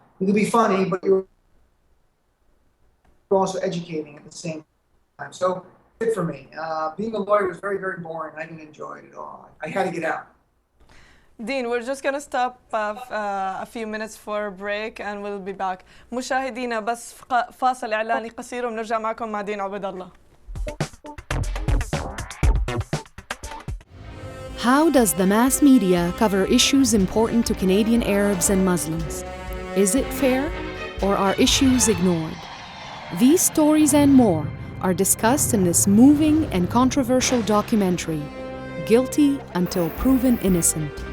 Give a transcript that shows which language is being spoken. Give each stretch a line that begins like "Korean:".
English: You can be funny, but you're also educating at the same time. So, good for me. Being a lawyer was very, very boring. I didn't enjoy it at all. I had to get out. Dean, we're just going to stop a few minutes for a break and we'll be back.
Arabic: مشاهدينا بس فاصل إعلاني قصير ونرجع معكم مع دين عبيد الله.
English: How does the mass media cover issues important to Canadian Arabs and Muslims? Is it fair, or are issues ignored? These stories and more are discussed in this moving and controversial documentary, Guilty Until Proven Innocent.